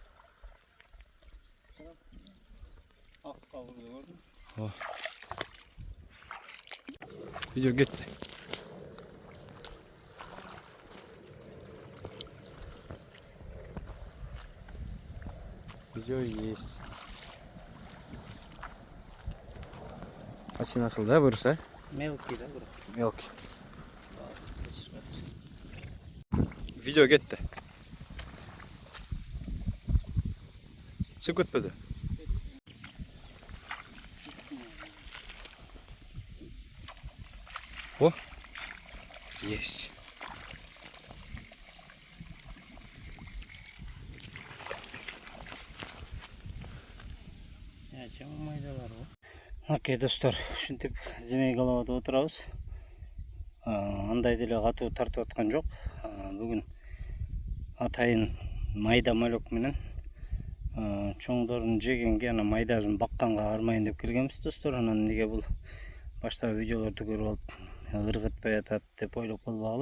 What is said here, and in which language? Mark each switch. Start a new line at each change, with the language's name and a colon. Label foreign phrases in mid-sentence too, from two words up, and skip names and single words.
Kyrgyz: Видео кетти.
Russian: Видео есть. Почти нашел,
Kyrgyz: да, буюрса?
Russian: Мелкий, да, бро?
Kyrgyz: Мелкий. Видео кетти. Чыгып кетпеди.
Russian: О, есть.
Kyrgyz: Окей, достор, ушинтип Зимей головада отурабыз. Андай деле катуу тартып аткан жок. Бүгүн атайын майда малек менен чоңдорун жегенге, ана майдасын бакканга бармайын деп келгенбиз, достор. Анан неге бул башта видеолорду көрүп алып ыргытпай атат деп ойлоп калбагыла.